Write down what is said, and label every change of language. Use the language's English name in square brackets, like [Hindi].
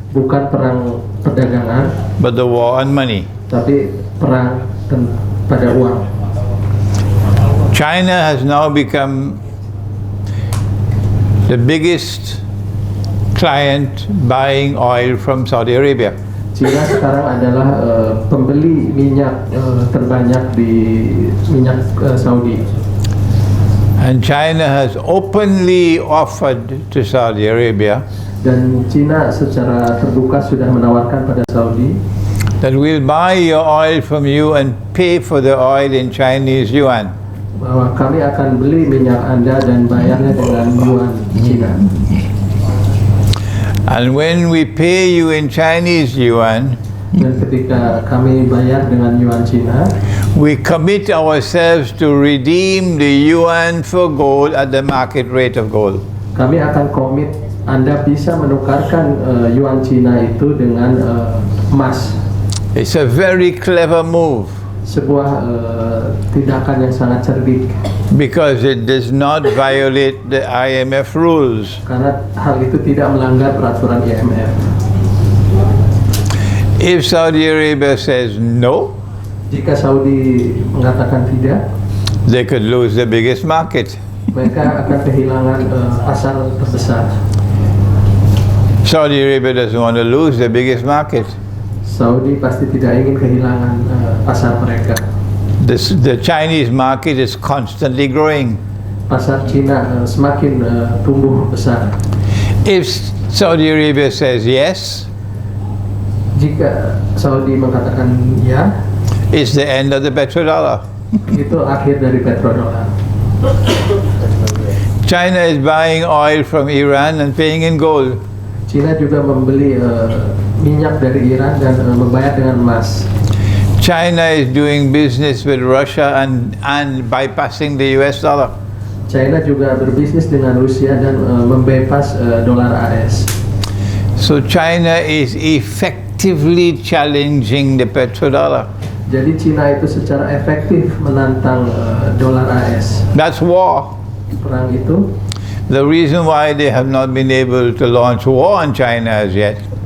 [Indonesian] bukan perang perdagangan, [English] but the war on money. [Indonesian] tapi perang pada uang. [English] China has now become the biggest client buying oil from Saudi Arabia. [Indonesian] China sekarang adalah pembeli minyak terbanyak di minyak Saudi. [English] And China has openly offered to Saudi Arabia [Indonesian] Dan China secara terbuka sudah menawarkan pada Saudi [English] that we'll buy your oil from you and pay for the oil in Chinese yuan. [Indonesian] bahwa kami akan beli minyak Anda dan bayarnya dengan yuan China. [English] And when we pay you in Chinese yuan, [Indonesian] Dan ketika kami bayar dengan yuan China, [English] we commit ourselves to redeem the yuan for gold at the market rate of gold. [Indonesian] kami akan komit Anda bisa menukarkan yuan China itu dengan emas. [English] It's a very clever move [Indonesian] Sebuah tindakan yang sangat cerdik, [English] because it does not violate the IMF rules. [Indonesian] karena hal itu tidak melanggar peraturan IMF. [English] If Saudi Arabia says no, [Indonesian] Jika Saudi mengatakan tidak, [English] they could lose the biggest market. [Indonesian] mereka akan kehilangan pasar terbesar. [English] Saudi Arabia doesn't want to lose the biggest market. [Indonesian] Saudi pasti tidak ingin kehilangan pasar mereka. [English] The Chinese market is constantly growing. [Indonesian] Pasar Cina semakin tumbuh besar. [English] If Saudi Arabia says yes, [Indonesian] Jika Saudi mengatakan ya, [English] it's the end of the petrodollar. [Indonesian] itu akhir dari petrodolar. [English] China is buying oil from Iran and paying in gold. [Indonesian] Cina juga membeli minyak dari Iran dan membayar dengan emas. [English] China is doing business with Russia and bypassing the US dollar. [Indonesian] China juga berbisnis dengan Rusia dan membypass dolar AS. [English] So China is effectively challenging the petrodollar. [Indonesian] Jadi Cina itu secara efektif menantang dolar AS. [English] That's war. [Indonesian] Perang itu, [English] The reason why they have not been able to launch war on China as yet,